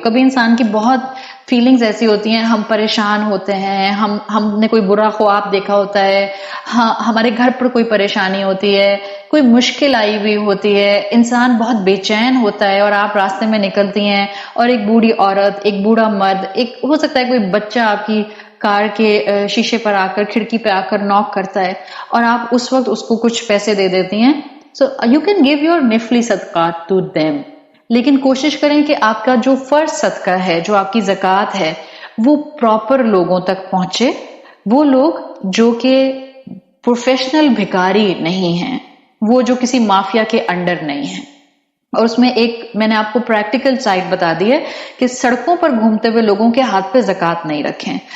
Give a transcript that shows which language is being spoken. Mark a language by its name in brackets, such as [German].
[Urdu] کبھی انسان کی بہت فیلنگز ایسی ہوتی ہیں، ہم پریشان ہوتے ہیں، ہم نے کوئی برا خواب دیکھا ہوتا ہے، ہمارے گھر پر کوئی پریشانی ہوتی ہے، کوئی مشکل آئی ہوئی ہوتی ہے، انسان بہت بے چین ہوتا ہے، اور آپ راستے میں نکلتی ہیں اور ایک بوڑھی عورت، ایک بوڑھا مرد، ایک ہو سکتا ہے کوئی بچہ آپ کی کار کے شیشے پر آ کر، کھڑکی پہ آ کر ناک کرتا ہے، اور آپ اس وقت اس کو کچھ پیسے دے دیتی ہیں. [English] So you can give your نفلی صدقات to them. [Urdu] لیکن کوشش کریں کہ آپ کا جو فرض صدقہ ہے، جو آپ کی زکوٰۃ ہے، وہ پراپر لوگوں تک پہنچے. وہ لوگ جو کہ پروفیشنل بھکاری نہیں ہیں، وہ جو کسی مافیا کے انڈر نہیں ہیں. اور اس میں ایک میں نے آپ کو پریکٹیکل سائڈ بتا دی ہے کہ سڑکوں پر گھومتے ہوئے لوگوں کے ہاتھ پہ زکوٰۃ نہیں رکھیں.